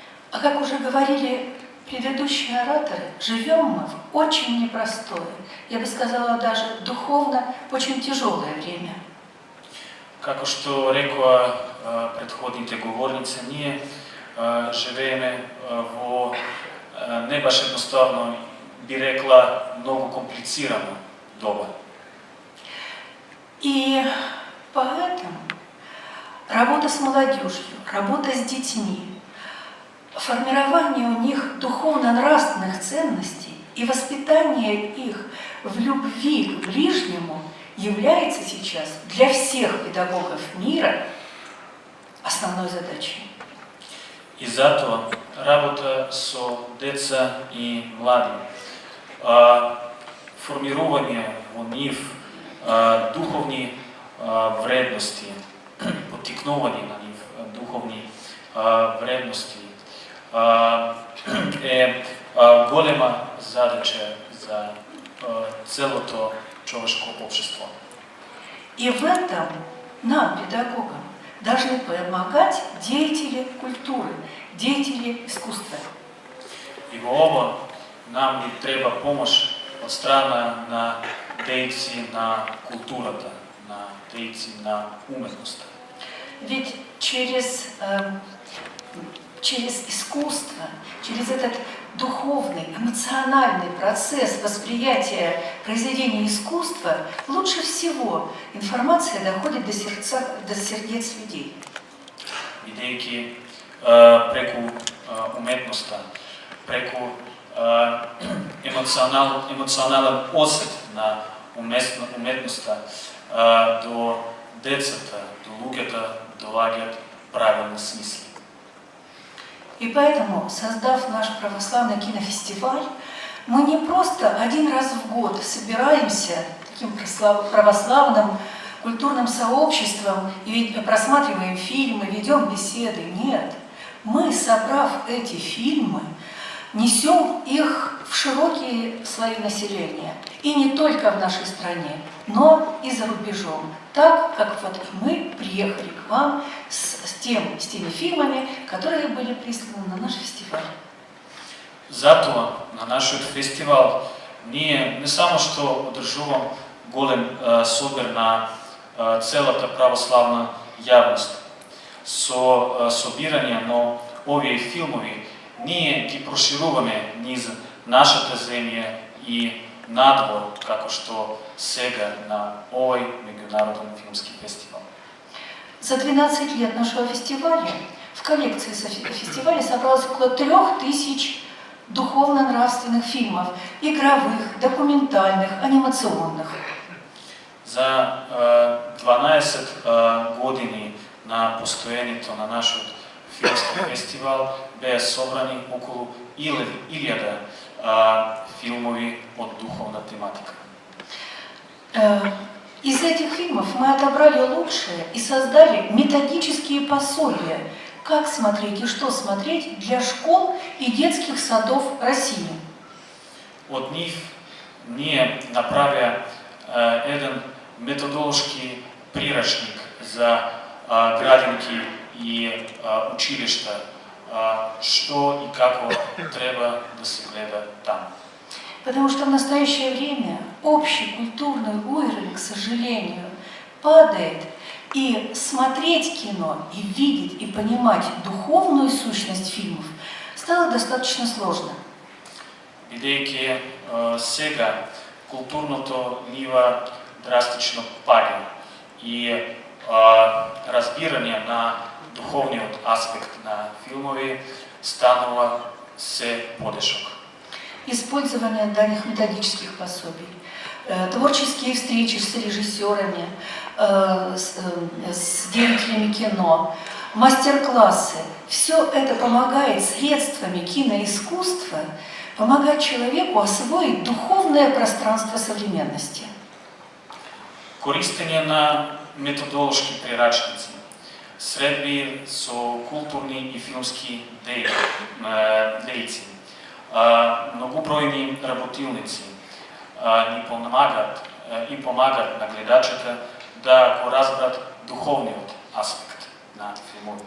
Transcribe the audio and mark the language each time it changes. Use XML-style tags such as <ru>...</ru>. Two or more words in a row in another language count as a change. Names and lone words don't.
<ru>А как уже говорили предыдущие ораторы, живем мы в очень непростое, я бы сказала, даже духовно очень тяжелое время.</ru> <mk>Како што рекоа претходните говорници, ние живееме во не баш едноставно, би рекла, много комплицирано доба.</mk> <ru>И поэтому работа с молодежью, работа с детьми, формирование у них духовно-нравственных ценностей и воспитание их в любви к ближнему является сейчас для всех педагогов мира основной задачей.</ru> <mk>И затоа работа со деца и млади, формирање во нив духовни вредности, поттикнување на нив духовни вредности е голема задача за целото човешко општество.</mk> <ru>И в этом нам, педагогам, должны помогать деятели культуры, деятели искусства.</ru> <mk>И во ово нам ни треба помош од страна на дејци на културата, на дејци на уметноста.</mk> <ru>Ведь через искусство, через этот духовный, эмоциональный процесс восприятия произведения искусства лучше всего информация доходит до сердец людей.</ru> <mk>Бидејќи преку уметноста, преку емоционален осет на уметноста до децата, до луѓето доаѓаат правилни смисли.</mk> <ru>И поэтому, создав наш православный кинофестиваль, мы не просто один раз в год собираемся таким православным культурным сообществом и просматриваем фильмы, ведем беседы. Нет, мы, собрав эти фильмы, несем их в широкие слои населения. И не только в нашей стране, но и за рубежом. Так, как вот мы приехали к вам с теми фильмами, которые были присланы на наш фестиваль.</ru> <mk>Затоа на нашиот фестивал ние не само што одржувам голем собир на целата православна јавност со собирање на овие филмови, ние ги прошируваме низ нашата земја и надвор, како што сега на овој меѓународен филмски фестивал.</mk> <ru>За 12 лет нашего фестиваля в коллекции фестиваля собралось около 3000 духовно-нравственных фильмов, игровых, документальных, анимационных.</ru> <mk>За 12 години на постоењето на нашиот филмски фестивал беа собрани околу 1000 филмови од духовна тематика.</mk> <ru>Из этих фильмов мы отобрали лучшее и создали методические пособия, как смотреть и что смотреть для школ и детских садов России.</ru> <mk>Од нив ние направија еден методолошки прирачник за градинки и училишта, што и како треба да се гледа там.</mk> <ru>Потому что в настоящее время общий культурный уровень, к сожалению, падает, и смотреть кино, и видеть, и понимать духовную сущность фильмов стало достаточно сложно.</ru> <mk>Бидејќи сега културното нива драстично паѓа и разбирање на духовниот аспект на филмови станува се подешок.</mk> <ru>Использование данных методических пособий, творческие встречи с режиссерами, с деятелями кино, мастер-классы. Все это помогает средствами киноискусства помогать человеку освоить духовное пространство современности.</ru> <mk>Користење на методолошки прирачници, средби со културни и филмски дејци, многобројни работилници ни помагат на гледачите да го разберат духовниот аспект на филмовите.</mk>